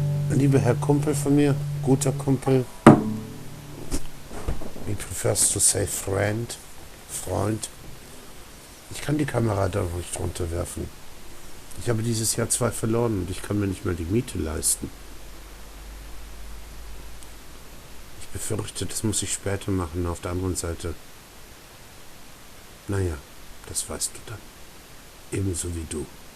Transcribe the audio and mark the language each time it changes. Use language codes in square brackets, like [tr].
[de] Lieber Herr Kumpel von mir, guter Kumpel. [en] He prefers to say friend, Freund. [de] Ich kann die Kamera da ruhig drunter werfen. Ich habe dieses Jahr 2 verloren und ich kann mir nicht mehr die Miete leisten. Ich befürchte, das muss ich später machen, auf der anderen Seite. Naja, das weißt du dann. Ebenso wie du.